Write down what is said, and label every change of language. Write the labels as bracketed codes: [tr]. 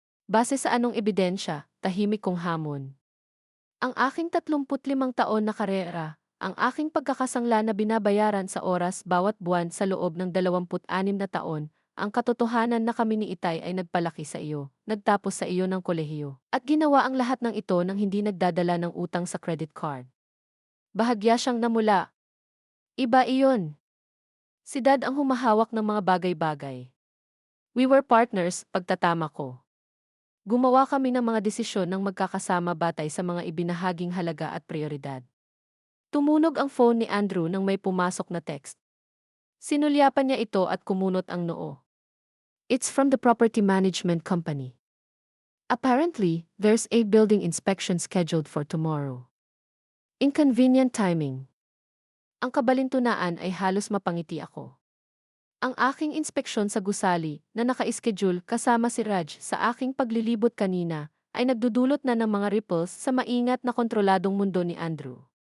[tl] Base sa anong ebidensya, tahimik kong hamon. Ang aking 35 taon na karera, ang aking pagkakasangla na binabayaran sa oras bawat buwan sa loob ng 26 na taon, ang katotohanan na kami ni Itay ay nagpalaki sa iyo, nagtapos sa iyo ng kolehiyo, at ginawa ang lahat ng ito nang hindi nagdadala ng utang sa credit card. Bahagya siyang namula. Iba iyon. Si Dad ang humahawak ng mga bagay-bagay. [en] We were partners, [tl] pagtatama ko. Gumawa kami ng mga desisyon ng magkakasama batay sa mga ibinahaging halaga at prioridad. Tumunog ang phone ni Andrew nang may pumasok na text. Sinulyapan niya ito at kumunot ang noo. [en] It's from the property management company. Apparently, there's a building inspection scheduled for tomorrow. Inconvenient timing. [tl] Ang kabalintunaan ay halos mapangiti ako. Ang aking inspeksyon sa gusali na naka-schedule kasama si Raj sa aking paglilibot kanina ay nagdudulot na ng mga ripples sa maingat na kontroladong mundo ni Andrew.